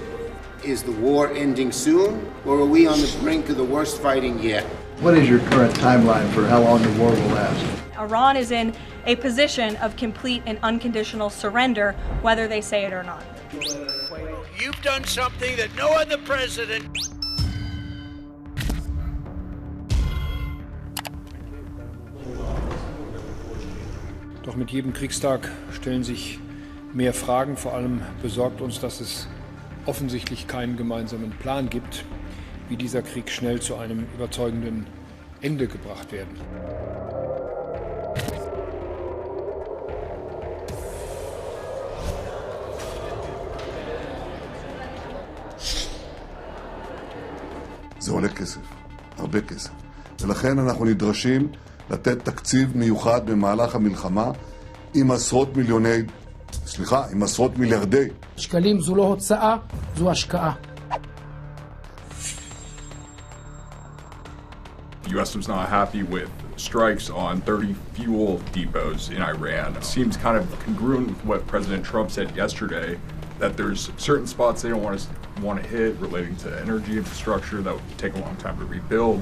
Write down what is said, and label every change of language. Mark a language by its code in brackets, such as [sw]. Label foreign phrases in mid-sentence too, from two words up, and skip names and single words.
[en] Is the war ending soon, or are we on the brink of the worst fighting yet? What is your current timeline for how long the war will last? Iran is in a position of complete and unconditional surrender, whether they say it or not. You've done something that no other president. [de] Doch mit jedem Kriegstag stellen sich mehr Fragen. Vor allem besorgt uns, dass es offensichtlich keinen gemeinsamen Plan gibt, wie dieser Krieg schnell zu einem überzeugenden Ende gebracht werden. [he] זה עולה כסף, הרבה כסף. ולכן אנחנו נדרשים לתת תקציב מיוחד במהלך המלחמה עם עשרות מיליארדי. שקלים זו לא הוצאה, זו השקעה. [en] The U.S. was not happy with strikes on 30 fuel depots in Iran. It seems kind of congruent with what President Trump said yesterday, that there's certain spots they don't want to hit relating to energy infrastructure that would take a long time to rebuild.